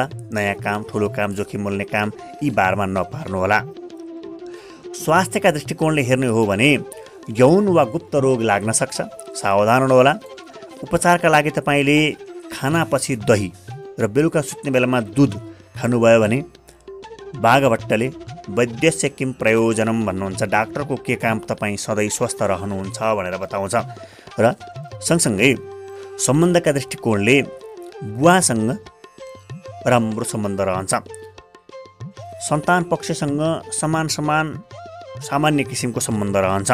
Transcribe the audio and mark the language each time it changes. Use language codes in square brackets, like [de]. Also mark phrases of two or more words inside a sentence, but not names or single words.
[ne] नयाँ काम, ठुलो काम, जोखिम मोल्ने काम यी बारमा नपार्नुहोला। स्वास्थ्यका दृष्टिकोणले हेर्ने हो भने यौन वा गुप्त रोग लाग्न सक्छ, सावधान हुनुहोला। उपचारका लागि तपाईँले खानापछि दही र बेलुका सुत्ने बेलामा दुध खानुभयो भने बाघभट्टले [sa] वैद्यस्य किम प्रयोजनम [ne] भन्नुहुन्छ, डाक्टरको के काम, तपाईँ सधैँ स्वस्थ रहनुहुन्छ भनेर बताउँछ। र सँगसँगै सम्बन्धका दृष्टिकोणले बुवासँग राम्रो सम्बन्ध रहन्छ। सन्तान पक्षसँग सामान्य किसिमको सम्बन्ध रहन्छ।